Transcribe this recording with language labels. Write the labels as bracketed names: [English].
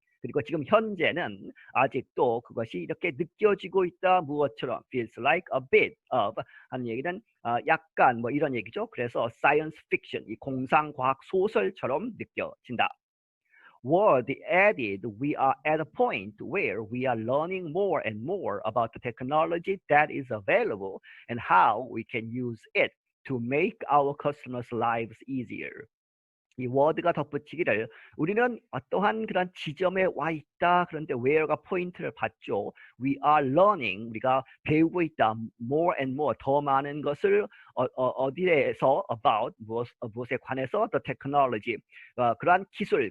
[Korean] 그리고 지금 현재는 아직도 그것이 이렇게 느껴지고 있다. 무엇처럼 [English] feels like a bit of [Korean] 하는 얘기는 약간 뭐 이런 얘기죠. 그래서 science fiction 이 공상과학 소설처럼 느껴진다. [English] Ward added, we are at a point where we are learning more and more about the technology that is available and how we can use it to make our customers' lives easier. [Korean] 이 워드가 덧붙이기를 우리는 어떠한 그런 지점에 와 있다. 그런데 where가 포인트를 받죠. [English] We are learning. [Korean] 우리가 배우고 있다. [English] More and more. [Korean] 더 많은 것을 어디에서 about 무엇에 관해서 [English] the technology. [Korean] 그러한 기술.